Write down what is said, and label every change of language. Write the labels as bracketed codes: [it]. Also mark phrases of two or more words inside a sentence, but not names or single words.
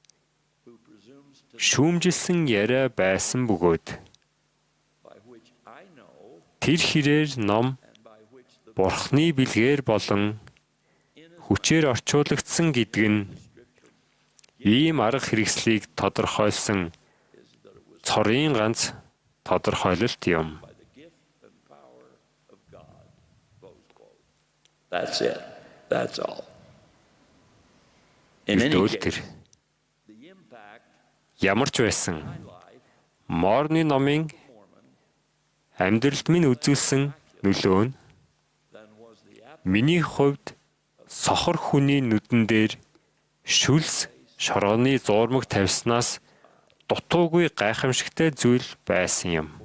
[mn] шүүмжилсэн яриа байсан бөгөөд тэр хэрээр ном Бурхны бэлгээр болон хүчээр орчуулагдсан гэдэг нь ийм арга хэрэгслийг тодорхойлсон цорын ганц тодорхойлолт юм. [en] That's it. That's all. [mn] Ямар ч байсан Морны номын амьдралд минь үзүүлсэн нөлөө нь миний хувьд сохор хүний нүдэн дээр шүлс шорооны зуурмаг тавьснаас дутуугүй гайхамшигтай зүйл байсан юм.